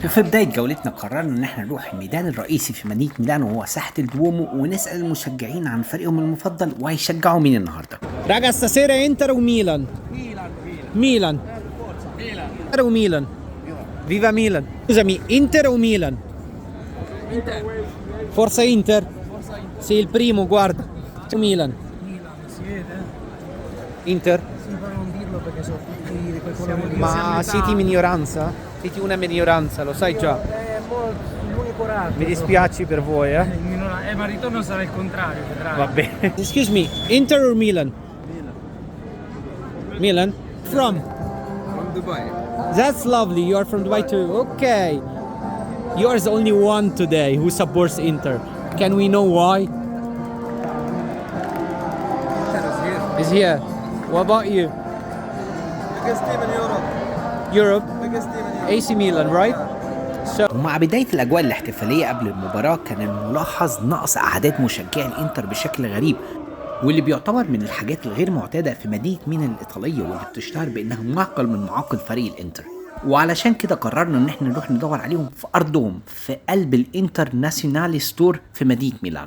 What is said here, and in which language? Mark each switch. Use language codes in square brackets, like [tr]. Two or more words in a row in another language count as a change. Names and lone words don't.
[ar] وفي بداية جولتنا قررنا إن احنا نروح الميدان الرئيسي في مدينة ميلانو وهو ساحة الدومو، ونسأل المشجعين عن فريقهم المفضل وهيشجعوا مين النهارده. راجع stasera انتر وميلان. ميلان انتر وميلان. فيفا ميلان. Scusami, انتر وميلان. [it] Forza Inter. Sì, il primo, guarda. Milan. Inter? Sì, però non dirlo perché sono tutti di quel colore lì. Ma siete minoranza? Siete una minoranza, lo sai già. L'unico raro. Mi dispiace per voi, eh? Ma il ritorno sarà il contrario, vedrai. Va bene. [en] Excuse me, Inter or Milan? Milan. From? From Dubai. That's lovely. You are from Dubai too. Okay. You are the only one today who supports Inter. Can we know why? Is here. What about you? Biggest team in Europe. Europe? Biggest team in Europe. AC Milan, right? So [ar] ومع بداية الأجواء الاحتفالية قبل المباراة كان الملاحظ نقص أعداد مشجعي الإنتر بشكل غريب، واللي بيعتبر من الحاجات الغير معتادة في مدينة ميلان الإيطالية، واللي بتشتهر بأنها معقل من معاقل فريق الإنتر. وعلشان كده قررنا إن احنا نروح ندور عليهم في أرضهم في قلب الانترناسيونالي ستور في مدينة ميلانو.